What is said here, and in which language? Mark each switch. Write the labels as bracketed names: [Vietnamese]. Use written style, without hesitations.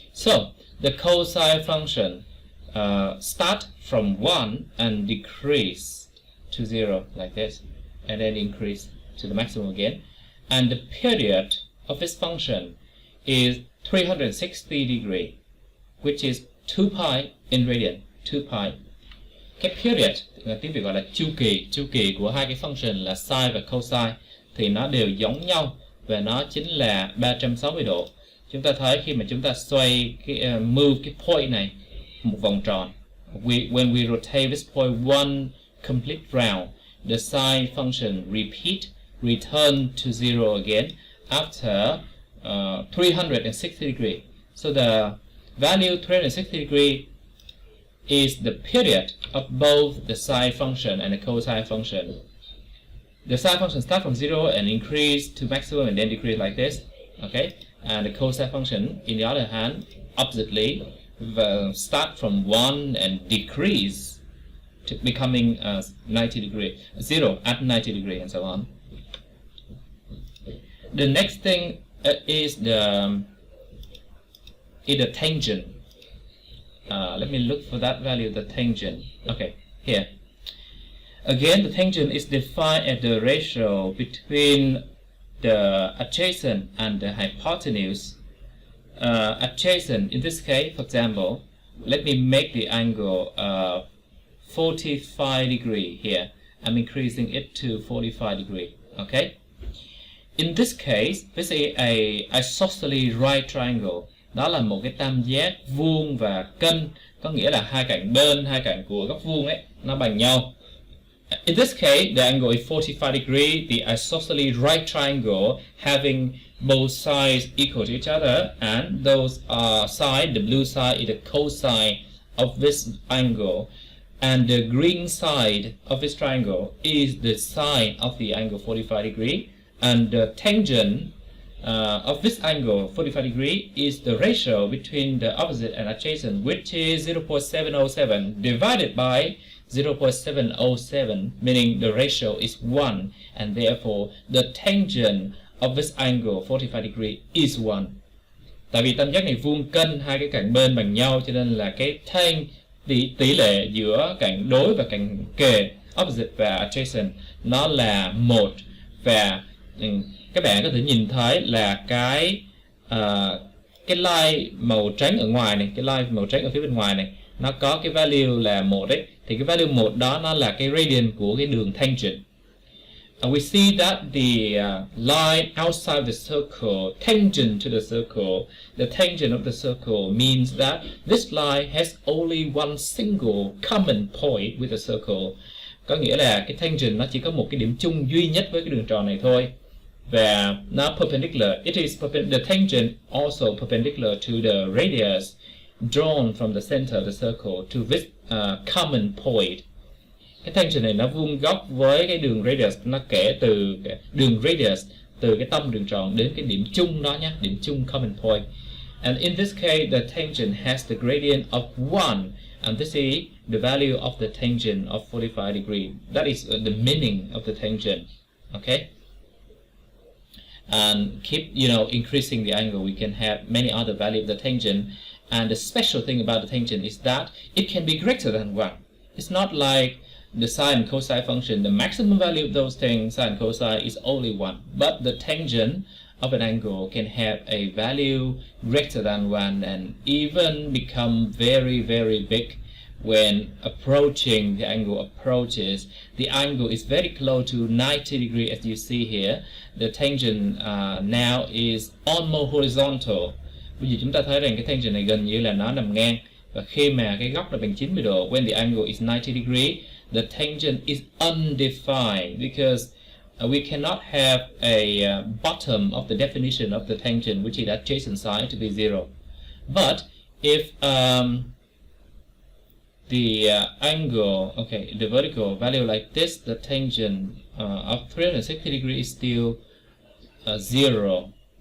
[English] So the cosine function start from 1 and decrease to 0 like this, and then increase to the maximum again. And the period of this function is 360 degree, which is 2 pi in radian, 2 pi. [Vietnamese] Cái period, tiếng Việt gọi là chu kỳ của hai cái function là sine và cosine thì nó đều giống nhau, và nó chính là 360 độ. Chúng ta thấy khi mà chúng ta xoay cái move cái point này một vòng tròn, [English] when we rotate this point one complete round, the sine function return to 0 again after 360 degree. So the value 360 degree is the period of both the sine function and the cosine function. The sine function starts from 0 and increase to maximum and then decrease like this. Okay, and the cosine function, in the other hand, oppositely, start from 1 and decrease to becoming 90 degree, 0 at 90 degree, and so on. The next thing is the tangent. Let me look for that value, the tangent. Okay, here. Again, the tangent is defined as the ratio between the adjacent and the hypotenuse. Adjacent, in this case, for example, let me make the angle 45 degree here. I'm increasing it to 45 degree. Okay. In this case, this is a isosceles right triangle. [Vietnamese] Đó là một cái tam giác vuông và cân, có nghĩa là hai cạnh của góc vuông ấy nó bằng nhau. [English] In this case, the angle is 45 degree. The isosceles right triangle having both sides equal to each other, and those sides, the blue side is the cosine of this angle, and the green side of this triangle is the sine of the angle 45 degree, and the tangent of this angle 45 degree is the ratio between the opposite and adjacent, which is 0.707 divided by 0.707, meaning the ratio is 1, and therefore the tangent of this angle 45 degree is 1. [Vietnamese] Tại vì tam giác này vuông cân, hai cái cạnh bên bằng nhau, cho nên là cái tỷ lệ giữa cạnh đối và cạnh kề, opposite và adjacent, nó là 1. Và các bạn có thể nhìn thấy là cái line màu trắng ở ngoài này, cái line màu trắng ở phía bên ngoài này, nó có cái value là 1 đấy. Thì cái value 1 đó nó là cái radian của cái đường tangent. [English] we see that the line outside the circle, tangent to the circle, the tangent of the circle means that this line has only one single common point with the circle. [Vietnamese] Có nghĩa là cái tangent nó chỉ có một cái điểm chung duy nhất với cái đường tròn này thôi. Và nó perpendicular. [English] The tangent also perpendicular to the radius drawn from the center of the circle to this common point. [Vietnamese] Cái tangent này nó vuông góc với cái đường radius, nó kể từ cái đường radius từ cái tâm đường tròn đến cái điểm chung đó nhé, điểm chung common point. [English] And in this case, the tangent has the gradient of 1, and this is the value of the tangent of 45 degrees. That is the meaning of the tangent. Okay. And keep increasing the angle. We can have many other values of the tangent. And the special thing about the tangent is that it can be greater than 1. It's not like the sine and cosine function. The maximum value of those things, sine and cosine, is only 1. But the tangent of an angle can have a value greater than 1 and even become very, very big when approaching. The angle approaches. The angle is very close to 90 degrees, as you see here. The tangent now is almost horizontal. [Vietnamese] Bây giờ chúng ta thấy rằng cái tangent này gần như là nó nằm ngang. Và khi mà cái góc là bằng 90 độ, [English] when the angle is 90 degrees, the tangent is undefined because we cannot have a bottom of the definition of the tangent, which is adjacent side, to be 0. But if the angle, the vertical value like this, the tangent of 360 degrees is still 0.